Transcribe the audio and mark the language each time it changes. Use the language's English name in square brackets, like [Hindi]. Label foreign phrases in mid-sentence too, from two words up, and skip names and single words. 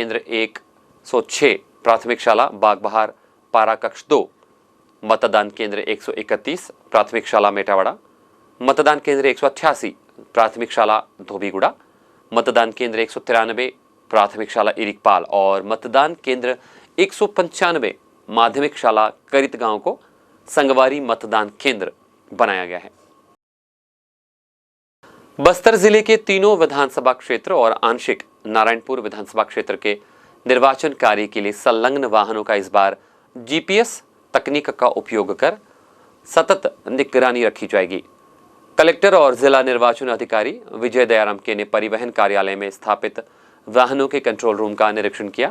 [Hindi] केंद्र 106 प्राथमिक शाला बागबहार पारा कक्ष 2, मतदान केंद्र 131 प्राथमिक शाला मेटावाड़ा, मतदान केंद्र 188 प्राथमिक शाला धोबीगुड़ा, मतदान केंद्र 193 प्राथमिक शाला इरिकपाल और मतदान केंद्र 195 माध्यमिक शाला करित गांव को संगवारी मतदान केंद्र बनाया गया है। बस्तर जिले के तीनों विधानसभा क्षेत्र और आंशिक नारायणपुर विधानसभा क्षेत्र के निर्वाचन कार्य के लिए संलग्न वाहनों का इस बार जीपीएस तकनीक का उपयोग कर सतत निगरानी रखी जाएगी। कलेक्टर और जिला निर्वाचन अधिकारी विजय दयाराम के ने परिवहन कार्यालय में स्थापित वाहनों के कंट्रोल रूम का निरीक्षण किया।